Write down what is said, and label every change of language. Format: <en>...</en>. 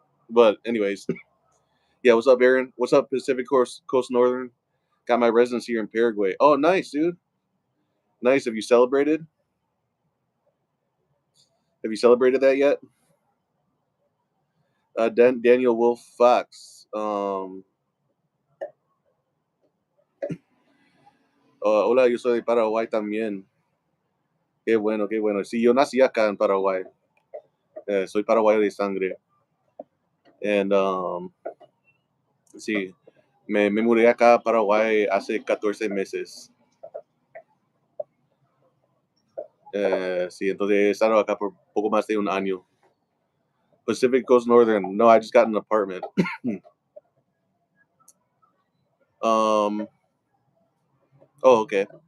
<en>But anyways, yeah, what's up, Aaron? What's up, Pacific Coast Northern? Got my residence here in Paraguay. Oh, nice, dude. Nice. Have you celebrated? Have you celebrated that yet? Daniel Wolf Fox.</en> <es>Hola, yo soy de Paraguay también. Qué bueno, qué bueno. Sí, yo nací acá en Paraguay. Soy paraguayo de sangre. And sí, me mudé acá a Paraguay hace 14 meses. Sí, entonces he estado acá por poco más de un año.</es> <en>Pacific Coast Northern. No, I just got an apartment. um. Oh, okay.</en>